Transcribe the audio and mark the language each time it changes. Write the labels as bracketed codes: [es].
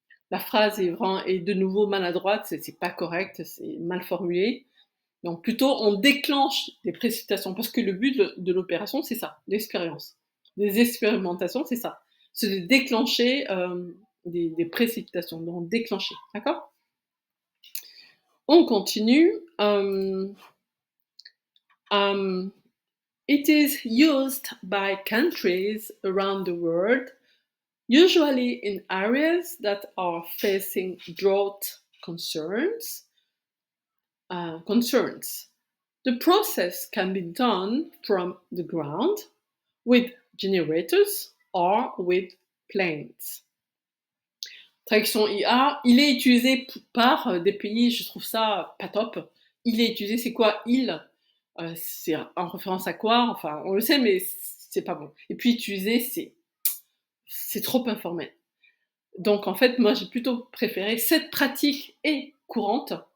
[fr] La phrase est de nouveau maladroite, c'est pas correct, c'est mal formulé. Donc plutôt on déclenche des précipitations parce que le but de l'opération c'est ça, l'expérience. Les expérimentations c'est ça, c'est de déclencher des précipitations, donc déclencher, d'accord? On continue. [en] Um, it is used by countries around the world, usually in areas that are facing drought concerns. The process can be done from the ground with generators or with planes. [fr] Traduction IA, il est utilisé par des pays, je trouve ça pas top. Il est utilisé, c'est quoi il? C'est en référence à quoi? Enfin, on le sait, mais c'est pas bon. Et puis utiliser, c'est trop informel. Donc en fait, moi j'ai plutôt préféré cette pratique est courante.